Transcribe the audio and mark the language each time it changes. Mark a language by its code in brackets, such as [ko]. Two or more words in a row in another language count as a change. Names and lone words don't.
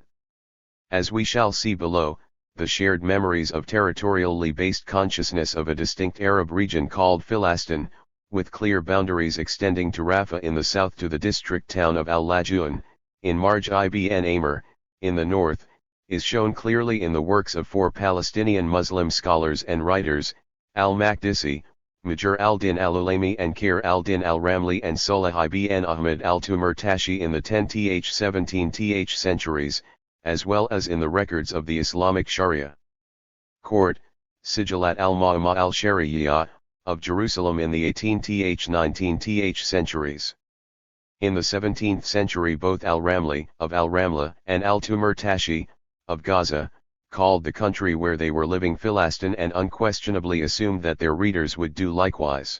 [en] As we shall see below, the shared memories of territorially based consciousness of a distinct Arab region called Palestine, with clear boundaries extending to Rafah in the south to the district town of Al-Lajoun, in Marj ibn Amr, in the north, is shown clearly in the works of 4 Palestinian Muslim scholars and writers, al-Maqdisi, Majr al-Din al-Ulaimi and Khair al-Din al-Ramli and Salah ibn Ahmad al-Tumurtashi in the 10th-17th centuries, as well as in the records of the Islamic Sharia court, [ar] سجلات المحكمة الشرعية, [en] of Jerusalem in the 18th-19th centuries. In the 17th century both al-Ramli, of al-Ramla, and al-Tumurtashi, of Gaza, called the country where they were living Palestine and unquestionably assumed that their readers would do likewise.